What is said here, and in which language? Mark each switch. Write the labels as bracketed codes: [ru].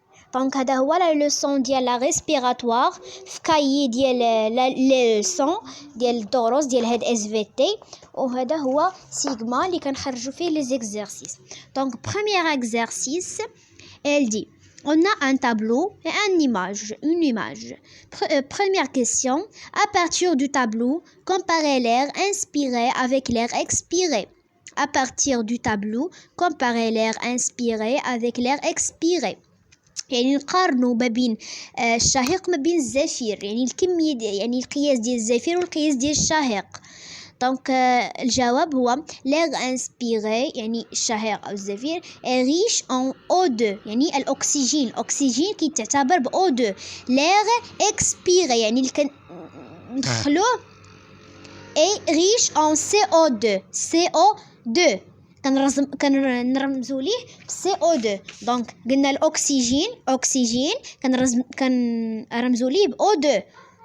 [ar] Donc, هذا هو [fr] la leçon [ar] ديال [fr] la respiratoire [ar] في كايي ديال [fr] les leçons [ar] ديال الدروس ديال هاد SVT. وهذا هو سيغما اللي كنخرجوا فيه les exercices. [fr] Donc, premier exercice, elle dit: on a un tableau et une image. Première question, à partir du tableau, comparez l'air inspiré avec l'air expiré. À partir du tableau, comparez l'air inspiré avec l'air expiré. [ar] يعني نقارنوا ما بين الشهيق ما بين الزفير، يعني الكمية يعني القياس ديال الزفير والقياس ديال الشهيق. دونك الجواب هو [fr] l'air inspiré [ar] يعني الشهيق أو الزفير [fr] riche en O2 [ar] يعني الأكسجين كيتعتبر ب O2. [fr] l'air expiré [ar] يعني اللي كندخلوه [fr] riche en CO2 [ar] كنرمزوا ليه CO2. دونك قلنا الأكسجين كنرمزوا ليه ب O2.